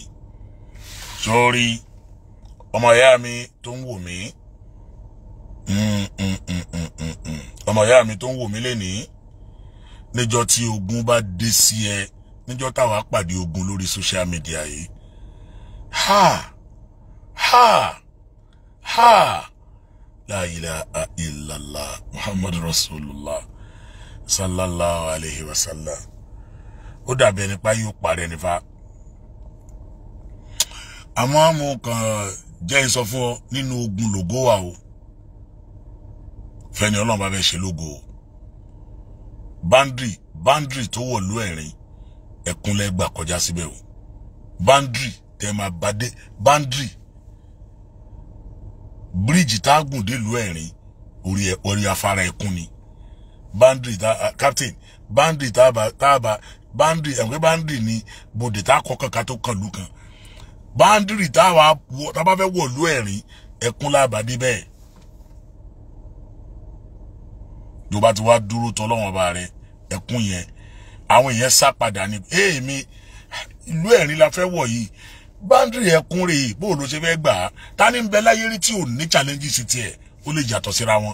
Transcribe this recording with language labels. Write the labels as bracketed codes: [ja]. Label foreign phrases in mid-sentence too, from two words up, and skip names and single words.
[yo] Sórí ọmọ ìyá mi tó ń wò mí ọmọ ìyá mi tó ń wò mí lénìí níjọ́ tí ogun bá dé sí ẹ níjọ́ táwa pàdé ogun lórí [en] social media [yo] yìí [ar] لا إله إلا الله محمد رسول الله صلى الله عليه وسلم. [yo] Ó dàbí ẹni pa yóò parẹ́ nífa. Àmọ́ mo kàn jẹ́ ń sọ fún ọ nínú ogun lògó wa o. Fẹ́ni Ọlọ́run bá fẹ́ ṣe lógo o. Boundary tó wọ̀ lú ẹ̀rín ẹ̀kúnlẹ̀ gbà kọjá síbẹ̀ o. Boundary tẹ́ máa bá dé boundary bridge tá gùn dé lú ẹ̀rín orí afárá ẹkún ni. Boundary captain boundary boundary ẹ̀wẹ́ boundary ni bòdè tá kọ́kàn ká tó kàn lù kan. Boundary tá bá fẹ́ wọ̀ lú ẹ̀rín ẹkún lábàdé bẹ́ẹ̀. Tó bá ti wá dúró t'Ọlọ́run ọba rẹ̀ ẹkún yẹn àwọn èèyàn sá padà ní mi ìlú ẹ̀rín la fẹ́ wọ̀ yìí boundary ẹkún rèé bó ló ṣe fẹ́ gbà á ta ní ń bẹ láyé rí tí ò ní challenges sí tiẹ̀ ó lè yàtọ̀ síra wọn.